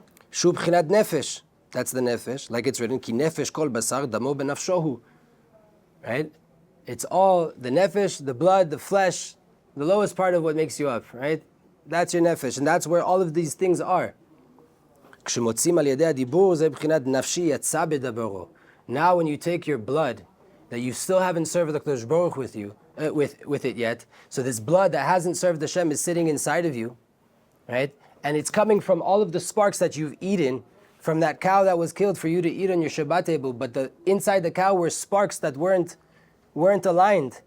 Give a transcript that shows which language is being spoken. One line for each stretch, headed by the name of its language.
Hebrew: Shu b'chinat nefesh.
English: That's the nefesh. Like it's written,
Hebrew: ki nefesh kol basar damo benafshohu.
English: Right? It's all the nefesh, the blood, the flesh, the lowest part of what makes you up. Right? That's your nefesh. And that's where all of these things are.
Hebrew: כשמוצאים על ידי הדיבור, זה בחינת נפשי יצא בדברו.
English: Now when you take your blood, that you still haven't served the HaKadosh Baruch with you, with it yet, so this blood that hasn't served Hashem is sitting inside of you, right? And it's coming from all of the sparks that you've eaten from that cow that was killed for you to eat on your Shabbat table, but inside the cow were sparks that weren't aligned.